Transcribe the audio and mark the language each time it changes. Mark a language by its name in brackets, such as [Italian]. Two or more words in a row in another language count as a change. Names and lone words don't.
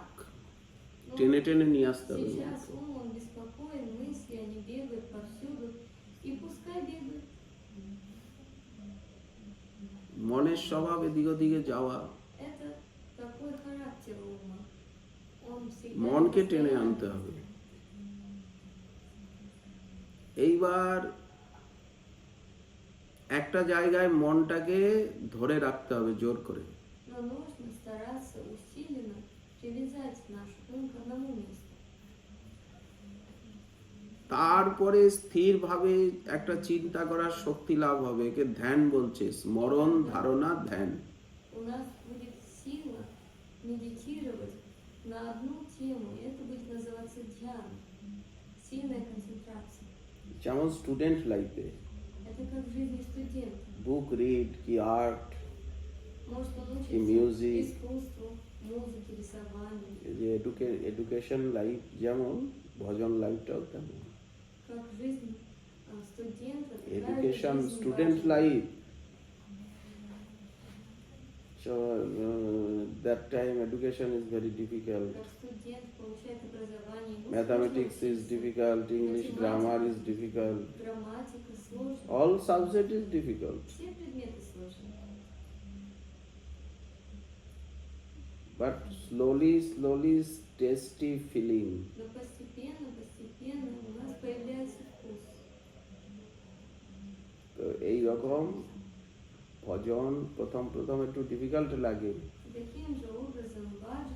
[Russian] Ну, [Bangla] টেনে টেনে নিয়ে আসতে হবে [Russian] сейчас [Bangla] মনকে। [Russian] ум, он беспокоен, мысли, они бегают повсюду, и пускай бегают. [Bangla] মনের স্বভাব এদিক ওদিকে যাওয়া, [Russian] Это такой характер ума. Он всегда [Bangla] মনকে টেনে [Russian] постоянно- [Bangla] আনতে হবে। এইবার একটা জায়গায় মনটাকে ধরে রাখতে হবে জোর করে। [Russian] Но нужно стараться усиленно привязать наш ум к одному месту. [Bangla] তারপরে স্থিরভাবে একটা চিন্তা করার শক্তি লাভ হবে। একে ধ্যান বলছে, স্মরণ, ধারণা, ধ্যান। [Russian] У нас будет сила медитировать на одну тему, и это будет называться дьяна. Сильная концентрация. [Bangla] যেমন [English] student life [Russian] Это как в жизни студента. [English] book read, কি আর্ট, [Russian] Может он И учится [English] music. [Russian] искусству, музыке, рисованию. [Bangla] এই যে [English] education life [Bangla] যেমন, ভজন লাইফটাও তেমন। [Russian] Как жизнь студента. такая же [English] Education, [Russian] жизнь [English] student [Russian] ваша. [English] life. So that time education is very difficult. [Russian] Как студент получает образование. ему [English] Mathematics [Russian] сложно [English] is [Russian] учиться. [English] difficult, English grammar is difficult. [Russian] Грамматика сложная. [English] All subject is difficult. [Russian] Все предметы сложные. [English] But slowly tasty feeling. [Russian] Но постепенно у нас появляется вкус. [Bangla] তো এই রকম ভজন প্রথম একটু ডিফিকাল্ট লাগে, [Russian] Таким же образом